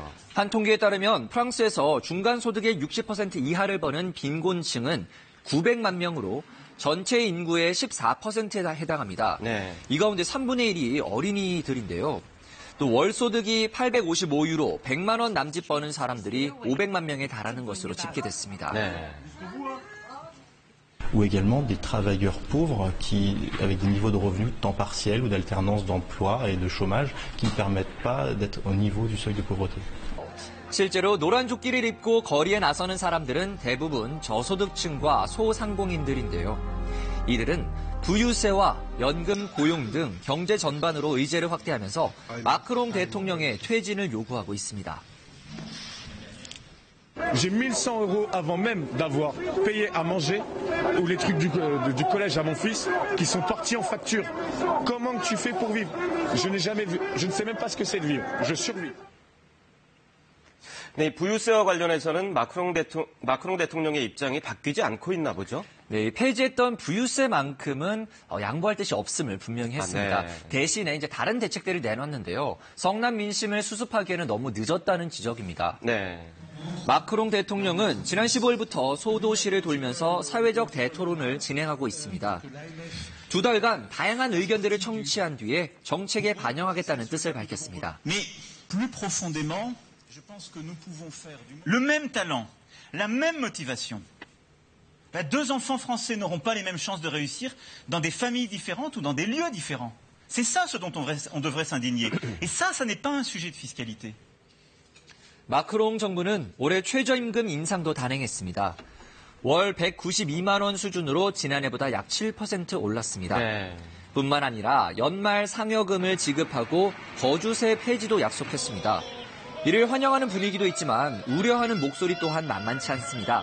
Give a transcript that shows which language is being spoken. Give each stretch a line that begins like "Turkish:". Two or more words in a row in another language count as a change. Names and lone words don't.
Korean: 한 통계에 따르면 프랑스에서 중간소득의 60% 이하를 버는 빈곤층은 900만 명으로 전체 인구의 14%에 해당합니다. 네. 이 가운데 3분의 1이 어린이들인데요. 또 월소득이 855유로, 100만 원 남짓 버는 사람들이 500만 명에 달하는 것으로 집계됐습니다. 네.
French: Ou également des travailleurs pauvres avec des niveaux de revenus de temps partiel ou d'alternance d'emploi et de chômage qui ne permettent pas d'être au niveau du seuil de pauvreté.
Korean: 실제로 노란 조끼를 입고 거리에 나서는 사람들은 대부분 저소득층과 소상공인들인데요. 이들은 부유세와 연금 고용 등 경제 전반으로 의제를 확대하면서 마크롱 대통령의 퇴진을 요구하고 있습니다.
French: J'ai 1 100 € avant même d'avoir payé à manger ou les trucs du collège à mon fils qui sont partis en facture. Comment tu fais pour vivre? Je n'ai jamais vu, je ne sais même pas ce que c'est de vivre. Je survis.
Korean: 네, 부유세와 관련해서는 마크롱 대통령의 입장이 바뀌지 않고 있나 보죠? 네, 폐지했던 부유세만큼은 양보할 뜻이 없음을 분명히 했습니다. 네. 대신에 이제 다른 대책들을 내놨는데요. 성남 민심을 수습하기에는 너무 늦었다는 지적입니다. 네. 마크롱 대통령은 지난 15일부터 소도시를 돌면서 사회적 대토론을 진행하고 있습니다. 두 달간 다양한 의견들을 청취한 뒤에 정책에 반영하겠다는 뜻을 밝혔습니다.
French: Mais plus profondément, je pense que nous pouvons faire le même talent, la même motivation. Deux enfants français n'auront pas les mêmes chances de réussir dans des familles différentes ou dans des lieux différents. C'est ça ce dont on devrait s'indigner. Et ça n'est pas un sujet de fiscalité.
Korean: 마크롱 정부는 올해 최저임금 인상도 단행했습니다. 월 192만 원 수준으로 지난해보다 약 7% 올랐습니다. 네. 뿐만 아니라 연말 상여금을 지급하고 거주세 폐지도 약속했습니다. 이를 환영하는 분위기도 있지만 우려하는 목소리 또한 만만치 않습니다.